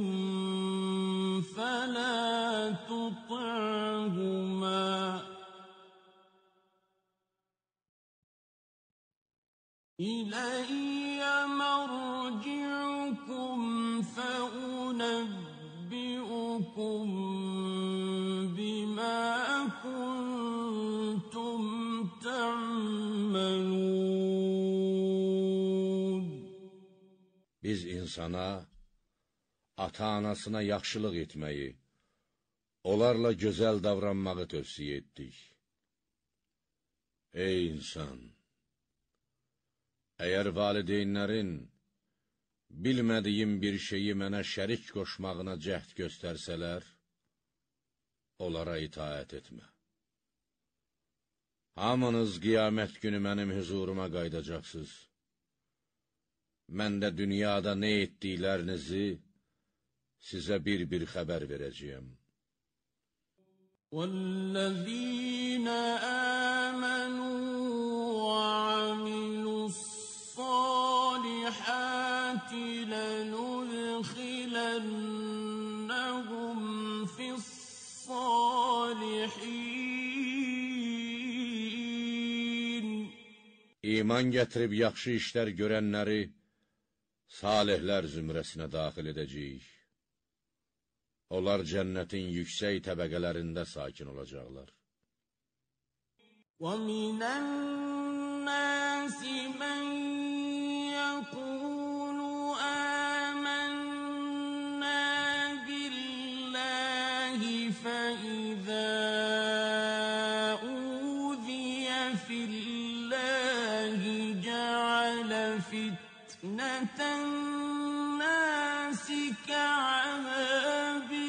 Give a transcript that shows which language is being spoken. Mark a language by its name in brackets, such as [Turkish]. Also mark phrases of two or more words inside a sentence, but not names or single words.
[Arabic] فَلَا تُطِعْهُمَا إِلَيَّ مَرْجِعُكُمْ فَأُنَبِّئُكُم بِمَا كُنتُمْ تَعْمَلُونَ. [Azerbaijani] Biz insana, ata-anasına yaxşılıq etməyi, onlarla gözəl davranmağı tövsiyə etdik. Ey insan! Əgər valideynlərin bilmədiyim bir şeyi mənə şərik qoşmağına cəhd göstərsələr, onlara itaət etmə. Hamınız qiyamət günü mənim huzuruma qaydacaqsınız. Mən də dünyada nə etdiklərinizi sizə bir-bir xəbər verəcəyəm. [Arabic] وَالَّذِينَ آمَنُوا وَعَمِلُوا الصَّالِحَاتِ لَنُدْخِلَنَّهُمْ فِي الصَّالِحِينَ. [Azerbaijani] İman gətirib yaxşı işlər görənləri salihlər zümrəsinə daxil edəcəyik. Onlar cənnətin yüksək təbəqələrində sakin olacaqlar. [Arabic] وَمِنَ النَّاسِ مَن يَقُولُ آمَنَّا بِاللَّهِ فَإِذَا أُوذِيَ فِي اللَّهِ جَعَلَ فِتْنَةَ النَّاسِ كَعَذَابِ